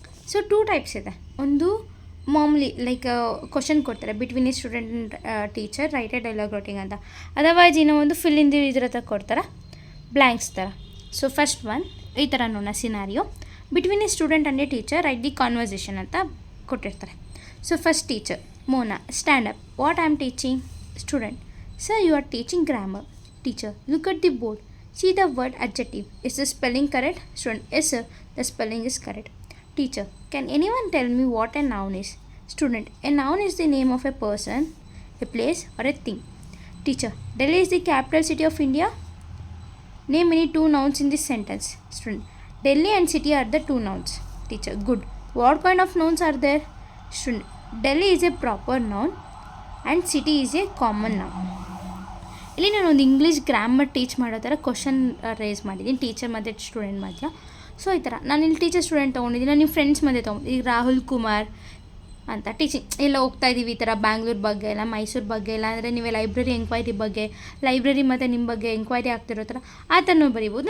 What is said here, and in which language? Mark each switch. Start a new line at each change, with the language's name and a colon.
Kannada: So 2 types ಇದೆ. ಒಂದು ಮಾಮೂಲಿ ಲೈಕ್ ಕ್ವಶನ್ ಕೊಡ್ತಾರೆ,
English: between a student and teacher write a dialogue writing
Kannada: ಅಂತ. ಅದರ್ವೈಸ್ ಇನ್ನೂ ಒಂದು ಫಿಲ್ ಇನ್ ದಿ ಇದ್ರ ಹತ್ರ ಕೊಡ್ತಾರೆ, ಬ್ಲ್ಯಾಂಕ್ಸ್ ಥರ. ಸೊ ಫಸ್ಟ್ ಒನ್ ಈ ಥರ ನೋಡೋಣ scenario.
English: between a student and a teacher write the conversation
Kannada: ಅಂತ ಕೊಟ್ಟಿರ್ತಾರೆ.
English: So first teacher Mona, stand up. What I am teaching? Student, sir, you are teaching grammar. Teacher, look at the board. See the word adjective. Is the spelling correct? Student, yes sir, the spelling is correct. Teacher, can anyone tell me what a noun is? Student, a noun is the name of a person, a place or a thing. Teacher, Delhi is the capital city of India. Name any 2 nouns in this sentence. Student, Delhi and city are the 2 nouns. Teacher, good. What kind of nouns are there? Student, Delhi is a proper noun and city is a common noun.
Kannada: ಇಲ್ಲಿ ನಾನು ಒಂದು English grammar teach ಮಾಡೋ ಥರ question race ಮಾಡಿದ್ದೀನಿ, teacher ಮತ್ತು student ಮಧ್ಯ. So ಈ ಥರ ನಾನು ಇಲ್ಲಿ ಟೀಚರ್ ಸ್ಟೂಡೆಂಟ್ ತೊಗೊಂಡಿದ್ದೀನಿ, ನಾನು ನಿಮ್ಮ ಫ್ರೆಂಡ್ಸ್ ಮಧ್ಯೆ ತೊಗೊಂಡು ಈಗ ರಾಹುಲ್ ಕುಮಾರ್ ಅಂತ ಟೀಚಿಂಗ್ ಎಲ್ಲ ಹೋಗ್ತಾ ಇದ್ದೀವಿ. ಈ ಥರ ಬ್ಯಾಂಗ್ಳೂರು ಬಗ್ಗೆ ಎಲ್ಲ, ಮೈಸೂರು ಬಗ್ಗೆ ಎಲ್ಲ, ಅಂದರೆ ನೀವೇ ಲೈಬ್ರರಿ ಎಂಕ್ವೈರಿ ಬಗ್ಗೆ, ಲೈಬ್ರರಿ ಮತ್ತು ನಿಮ್ಮ ಬಗ್ಗೆ ಎಂಕ್ವೈರಿ ಆಗ್ತಿರೋ ಥರ ಆ ಥರನೂ ಬರೀಬೋದು.